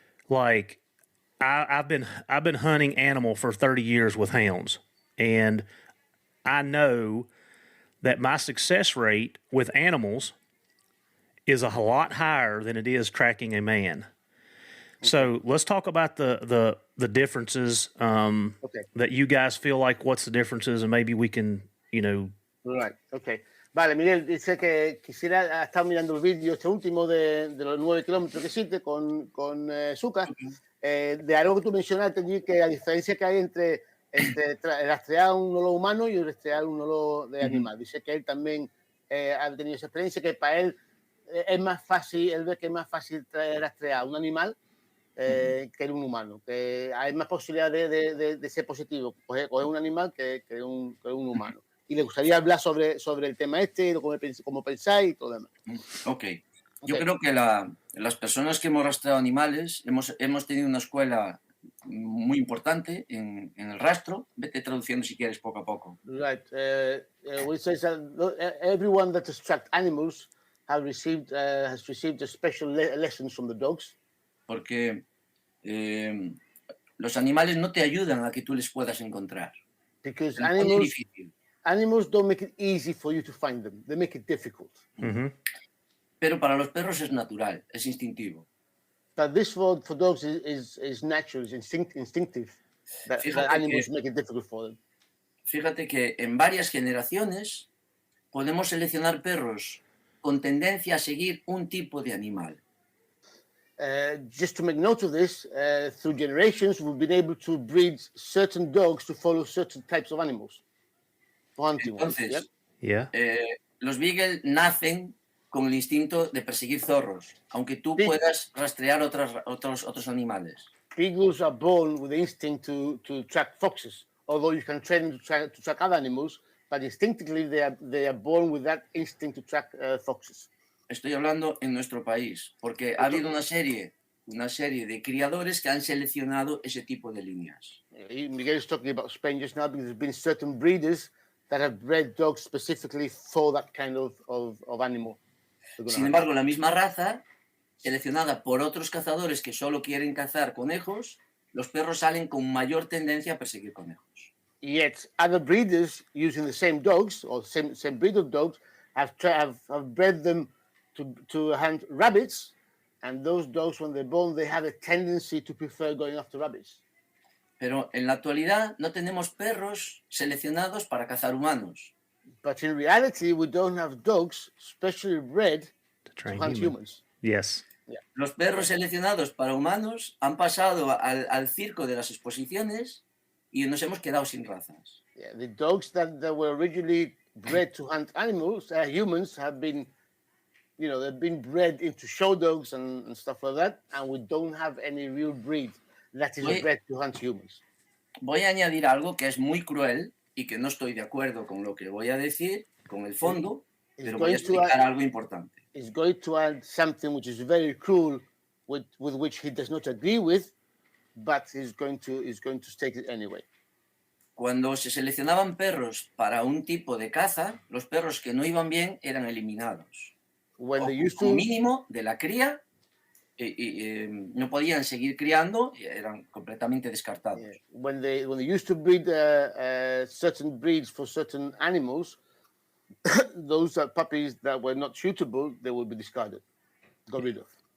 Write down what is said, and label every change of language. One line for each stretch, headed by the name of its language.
English: Like I've been hunting animal for 30 years with hounds, and I know that my success rate with animals is a lot higher than it is tracking a man. So let's talk about the differences that you guys feel like. What's the differences, and maybe we can, Right. Okay.
Spanish: Vale, Miguel dice que quisiera estar mirando el vídeo este último de los 9 kilómetros que hiciste con Zuka. De algo que tú mencionaste allí, que la diferencia que hay entre rastrear un lolo humano y rastrear un lolo de animal. Dice que él también ha tenido esa experiencia, que para él es más fácil, él ve que es más fácil rastrear un animal que un humano, que hay más posibilidad de ser positivo, coger un animal que un humano. Y le gustaría hablar sobre el tema cómo pensáis y todo lo demás. Ok. Yo creo que las personas que hemos rastreado animales hemos tenido una escuela muy importante en el rastro. Vete traduciendo si quieres poco a poco.
English: Right. We say that everyone that has tracked animals has received a special lessons from the dogs.
Spanish: Porque los animales no te ayudan a que tú les puedas encontrar.
English: Because
Spanish: es muy difícil.
English: Animals don't make it easy for you to find them. They make it difficult.
Spanish: Pero para los perros es natural, es instintivo.
English: But this for dogs is natural, is instinctive. That animals make it difficult for them.
Spanish: Fíjate que en varias generaciones podemos seleccionar perros con tendencia a seguir un tipo de animal.
English: Just to make note of this, through generations, we've been able to breed certain dogs to follow certain types of animals.
Spanish: Entonces, los Beagle nacen con el instinto de perseguir zorros, aunque tú puedas rastrear otros animales.
English: Beagles are born with the instinct to track foxes, although you can train them to track other animals, but instinctively they are born with that instinct to track foxes.
Spanish: Estoy hablando en nuestro país, porque ha habido una serie de criadores que han seleccionado ese tipo de líneas.
English: Miguel is talking about Spain just now because there's been certain breeders that have bred dogs specifically for that kind of animal.
Spanish: Sin embargo, la misma raza, seleccionada por otros cazadores que solo quieren cazar conejos, los perros salen con mayor tendencia a perseguir conejos.
English: Yet, other breeders using the same dogs or same breed of dogs have bred them to hunt rabbits, and those dogs, when they're born, they have a tendency to prefer going after rabbits.
Spanish: Pero en la actualidad no tenemos perros seleccionados para cazar humanos.
English: But in reality, we don't have dogs specially bred to hunt humans. Yes. Yeah.
Spanish: Los perros seleccionados para humanos han pasado al circo de las exposiciones y nos hemos quedado sin razas.
English: Yeah, the dogs that were originally bred to hunt animals, humans, have been, they've been bred into show dogs and stuff like that, and we don't have any real breed that is bred to hunt humans.
Spanish: Voy a añadir algo que es muy cruel y que no estoy de acuerdo con lo que voy a decir, con el fondo, pero voy a explicar algo importante.
English: He's going to add something which is very cruel, with which he does not agree with, but he's going to take it anyway.
Spanish: Cuando se seleccionaban perros para un tipo de caza, los perros que no iban bien eran eliminados.
English: When they used
Spanish: Como
English: to,
Spanish: mínimo de la cría, no podían seguir criando, eran completamente descartados.
English: yeah, when they used to breed certain breeds for certain animals, those puppies that were not suitable, they would be discarded, got rid of.